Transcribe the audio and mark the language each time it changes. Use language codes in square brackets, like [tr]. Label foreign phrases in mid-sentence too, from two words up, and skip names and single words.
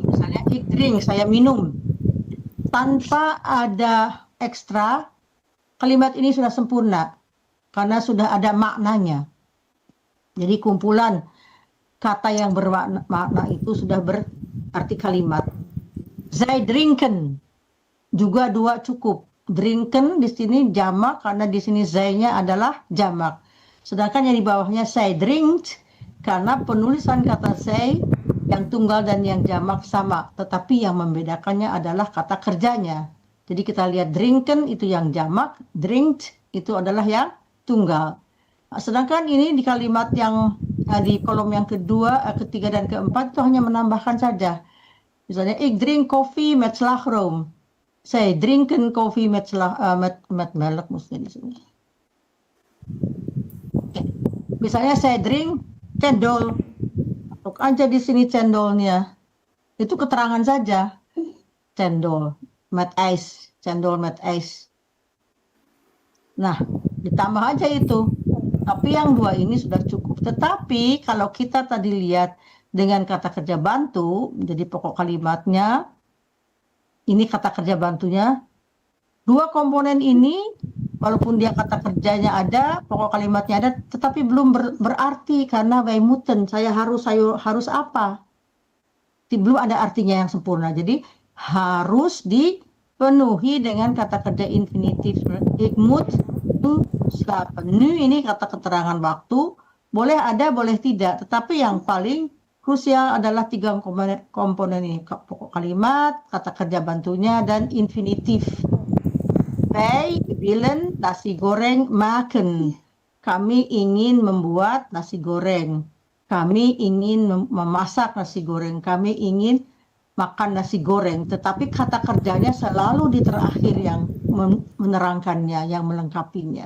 [id] Misalnya, [nl] ik drink, [id] saya minum. Tanpa ada ekstra, kalimat ini sudah sempurna. Karena sudah ada maknanya. Jadi kumpulan kata yang bermakna itu sudah berarti kalimat. [nl] Zij drinken [id] juga dua cukup. Drinken di sini jamak karena di sini zij-nya adalah jamak. Sedangkan yang di bawahnya [nl] zij drinkt [id] karena penulisan kata zij yang tunggal dan yang jamak sama, tetapi yang membedakannya adalah kata kerjanya. Jadi kita lihat drinken itu yang jamak, drinkt itu adalah yang tunggal. Sedangkan ini di kalimat yang di kolom yang kedua, ketiga dan keempat itu hanya menambahkan saja. Misalnya, [nl] ik drink koffie met slagroom. [id] Saya [nl] drinken koffie met melk [id] mesti di sini. Oke. Misalnya saya drink cendol. Untuk aja di sini cendolnya. Itu keterangan saja. [nl] Cendol met ijs, cendol met ijs. [id] Nah, ditambah aja itu. Tapi yang dua ini sudah cukup. Tetapi kalau kita tadi lihat dengan kata kerja bantu, jadi pokok kalimatnya, ini kata kerja bantunya, dua komponen ini, walaupun dia kata kerjanya ada, pokok kalimatnya ada, tetapi belum berarti karena [nl] wij moeten, [id] saya harus apa? Belum ada artinya yang sempurna. Jadi harus dipenuhi dengan kata kerja infinitif. [nl] Ik moet slapen. [id] Nu ini kata keterangan waktu, boleh ada, boleh tidak. Tetapi yang paling krusial adalah tiga komponen ini. Pokok kalimat, kata kerja bantunya, dan infinitif. [nl] Wij willen nasi goreng maken. [id] Kami ingin membuat nasi goreng. Kami ingin memasak nasi goreng. Kami ingin makan nasi goreng. Tetapi kata kerjanya selalu di terakhir yang menerangkannya, yang melengkapinya.